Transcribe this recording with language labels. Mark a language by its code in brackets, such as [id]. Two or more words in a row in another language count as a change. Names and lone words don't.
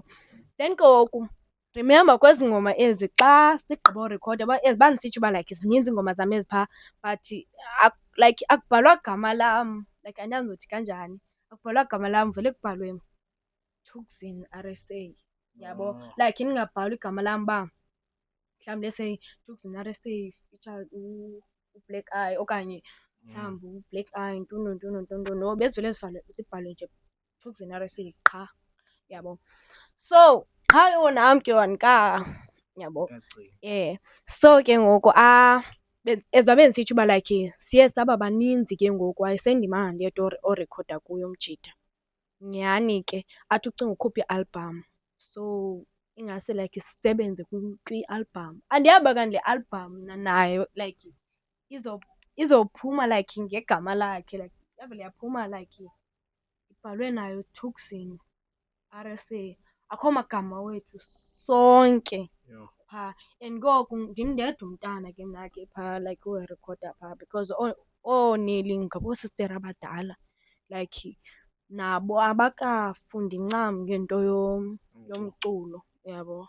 [xh] Then ke ngoku remember kwezi ngoma ezi xa sigqiba urekhoda bandisitsho uba like zininzi iingoma zam ezi phaa [en] but like [xh] akubhalwa gama lam, like andazi ndizothi kanjani, akubhalwa gama lam vele kubhalwe Thuxin RSA, yabo. Like ndingabhali igama lam uba mhlawumbi [en] let's say [xh] Thuxin RSA featured uBlack Eye okanye mhlawumbi uBlack Eye ntontontoni. No, bezivele zibhalwe nje Thuxin RSA qha, yabo. So qha ke nam ke wanika, yabo. So ke ngoku as babendisitsho uba like siye saba baninzi ke ngoku, ayisendim ndedwa orekhoda kuyo umjida. Nyhani ke athi ucinga ukhupha ialbham, so ingase like sisebenze kwialbham. Andiyazi uba kanti le album nayo like izophuma like ngegama lakhe, like yavele yaphuma like ibhalwe nayo Thuxin RSA, akho magama wethu sonke phaa. And ngoku ndim ndedwa umntana ke mna ke phaa like orekhoda phaa because ooneli ngaboosistera abadala like nabo abakafundi ncam ngento yomculo, yabo.